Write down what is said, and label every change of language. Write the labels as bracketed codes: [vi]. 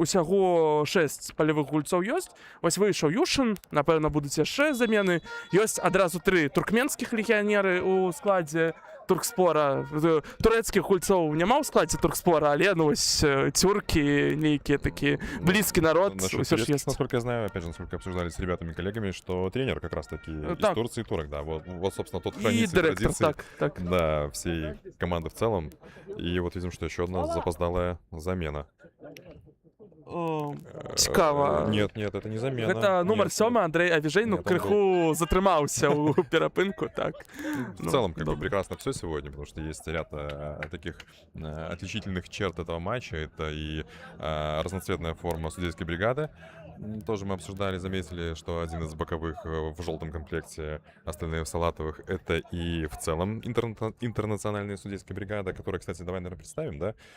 [be] Усяго 6 палявых гульцоў ёсць. Вось выйшаў Юшын, напэўна, будуць яшчэ замены. Ёсць адразу 3 туркменскіх легіянеры у складзе Туркспора. Турэцкіх гульцоў няма ў складзе Туркспора, але ну вось тюркі нейкія такі блізкі народ ўсё ж ёсць. [ru] Насколько я знаю, опять же, насколько обсуждали с ребятами-коллегами, что тренер как раз-таки из Турции и турок, да. Вот, собственно, тот хранитель традиций, так. Да, всей команды в целом. И вот видим, что еще одна запоздалая замена. [be] Цікава. [ru] Нет, это не замена. [be] Гэта нумар 7 Андрей Авіжэй, ну крыху затрымаўся ў перапынку, так. [ru] В целом, как бы прекрасно все сегодня, потому что есть ряд таких отличительных черт этого матча. Это и разноцветная форма судейской бригады. Тоже мы обсуждали, заметили, что один из боковых в желтом комплекте, остальные в салатовых. Это и в целом интернациональная судейская бригада, которая, кстати, давай, наверное, представим, да?